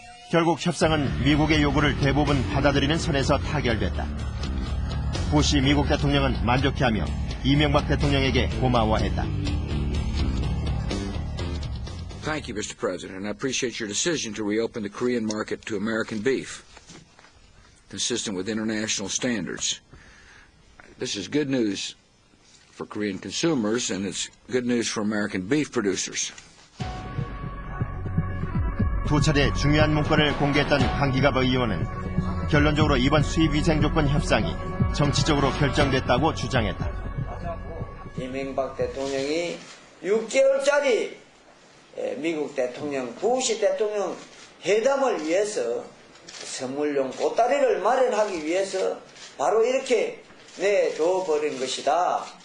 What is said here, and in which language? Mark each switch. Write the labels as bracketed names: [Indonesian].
[Korean] 결국 협상은 미국의 요구를 대부분 받아들이는 선에서 타결됐다. 부시 미국 대통령은 만족해하며 이명박 대통령에게 고마워했다. [English] Thank you, Mr. President. I appreciate your decision to reopen the Korean market to American beef, consistent with international standards. This is good news for Korean consumers, and it's good news for American beef producers. [Korean] 두 차례 중요한 문건을 공개했던 강기갑 의원은 결론적으로 이번 수입위생 조건 협상이 정치적으로 결정됐다고 주장했다. 이명박 대통령이 6개월짜리 미국 대통령, 부시 대통령 회담을 위해서 선물용 보따리를 마련하기 위해서 바로 이렇게 내줘버린 것이다.